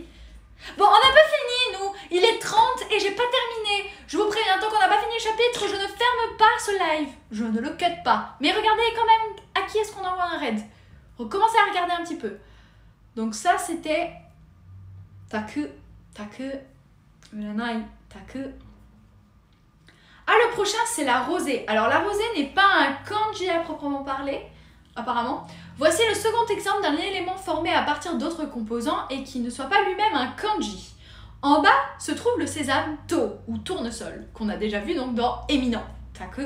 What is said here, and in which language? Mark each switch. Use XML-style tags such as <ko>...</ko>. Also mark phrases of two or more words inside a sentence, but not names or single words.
<fr>Bon, on n'a pas fini, nous. Il est 30 et j'ai pas terminé. Je vous préviens, tant qu'on n'a pas fini le chapitre, je ne ferme pas ce live. Je ne le cut pas. Mais regardez quand même à qui est-ce qu'on envoie un raid. Recommencez à regarder un petit peu. Donc ça, c'était</fr> <ja>Taku taku. Uranai, taku.</ja> <fr>Ah, le prochain, c'est la rosée. Alors, la rosée n'est pas un kanji à proprement parler, apparemment. Voici le second exemple d'un élément formé à partir d'autres composants et qui ne soit pas lui-même un kanji. En bas se trouve le sésame to, ou tournesol, qu'on a déjà vu donc dans Éminent, taku.</fr>